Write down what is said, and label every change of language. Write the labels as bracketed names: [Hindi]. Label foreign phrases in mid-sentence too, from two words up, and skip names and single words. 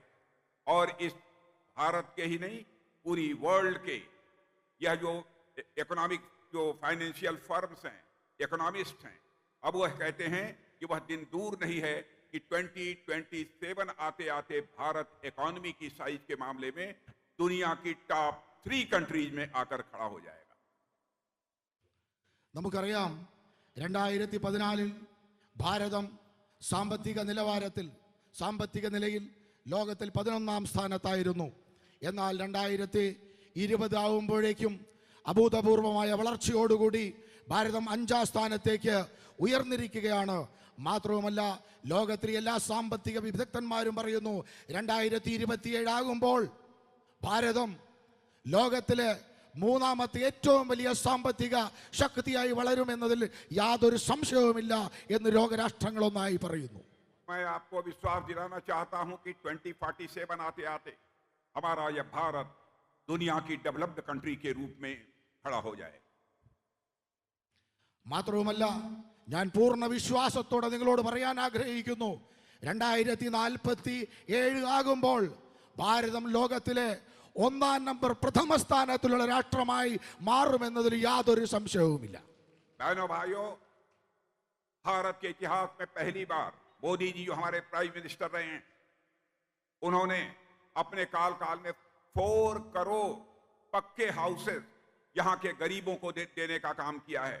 [Hindi] और इस भारत के ही नहीं, पूरी वर्ल्ड के यह जो इकोनॉमिक जो [English] financial firms [Hindi] हैं, इकोनॉमिस्ट हैं, अब वह कहते हैं कि वह दिन दूर नहीं है कि 2027 आते आते भारत इकोनॉमी की साइज के मामले में दुनिया की [English] top 3 countries [Hindi] में आकर खड़ा हो जाएगा. [Malayalam] നമുക്കറിയാം 2014 ഭാരതം സാമ്പത്തിക നിലവാരത്തിൽ സാമ്പത്തിക നിലയിൽ ലോകത്തിൽ 11-ാം സ്ഥാനത്തായിരുന്നു. എന്നാൽ 2020 ആവുമ്പോഴേക്കും അഭൂതപൂർവമായ വളർച്ചയോടുകൂടി ഭാരതം 5-ാം സ്ഥാനത്തേക്ക് ഉയർന്നിരിക്കുകയാണ്. മാത്രവുമല്ല, ലോകത്തിലെ എല്ലാ സാമ്പത്തിക വിദഗ്ധന്മാരും പറയുന്നു 2027 ആകുമ്പോൾ ഭാരതം ലോകത്തിലെ 3ാമത്തെ ഏറ്റവും വലിയ സാമ്പത്തിക ശക്തിയായി വളരുമെന്നതിൽ യാതൊരു സംശയവുമില്ല എന്ന് ലോകരാഷ്ട്രങ്ങളൊന്നായി പറയുന്നു. [Hindi] मैं आपको विश्वास दिलाना चाहता हूं कि 2047 आते आते हमारा यह भारत दुनिया की [English] developed country [Hindi] के रूप में खड़ा हो जाए. [Malayalam] മാത്രവുമല്ല, ഞാൻ പൂർണ്ണ വിശ്വാസത്തോടെ നിങ്ങളോട് പറയാൻ ആഗ്രഹിക്കുന്നു, 2047 ആകുമ്പോൾ ഭാരതം ലോകത്തിലെ 1-ാം നമ്പർ പ്രഥമ സ്ഥാനത്തിലുള്ള രാഷ്ട്രമായി മാറുമെന്നതിൽ യാതൊരു സംശയവുമില്ല. [Hindi] बहनों भाइयों, भारत के इतिहास में पहली बार मोदी जी जो हमारे [English] prime minister [Hindi] रहे हैं, उन्होंने अपने काल में 4 करोड़ पक्के हाउसेस यहां के गरीबों को देने का काम किया है.